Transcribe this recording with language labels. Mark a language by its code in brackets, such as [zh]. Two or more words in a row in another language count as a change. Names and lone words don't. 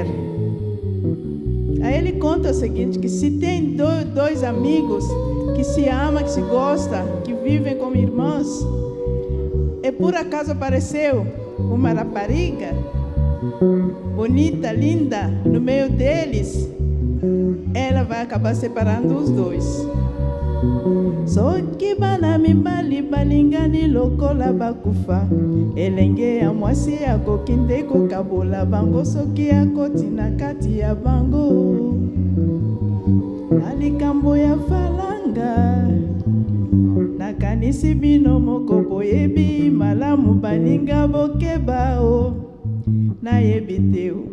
[pt] Aí ele conta o seguinte, que se tem 2 amigos que se amam, que se gostam, que vivem como irmãos, e por acaso apareceu uma rapariga bonita, linda, no meio deles, ela vai acabar separando os 2. [ln] Soki bana mibali balingani lokola bakufa, elenge ya mwasi akoki nde kokabola bango soki akoti na kati ya bango. Na likambo ya falanga, nakanisi bino moko boyebi malamu baninga bokeba o nayebi te o